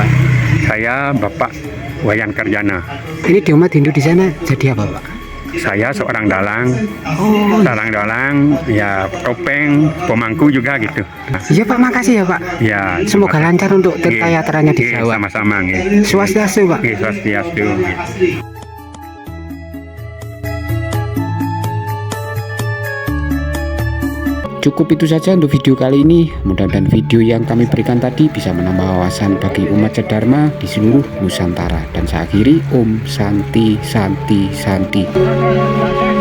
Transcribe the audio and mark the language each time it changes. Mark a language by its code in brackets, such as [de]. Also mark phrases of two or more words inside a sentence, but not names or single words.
[id] Saya Bapak Wayan Kerjana. Ini di umat Hindu di sana jadi apa Pak? Saya seorang dalang. Dalang ya, topeng, pemangku juga gitu. Iya Pak, makasih ya Pak. Ya, Semoga lancar untuk tirta-yatranya di Jawa. Sama-sama nggih. Swastiastu Pak. Swastiastu. Cukup itu saja untuk video kali ini. Mudah-mudahan video yang kami berikan tadi bisa menambah wawasan bagi umat Dharma di seluruh Nusantara. Dan saya akhiri, [sa] Om Santi Santi Santi.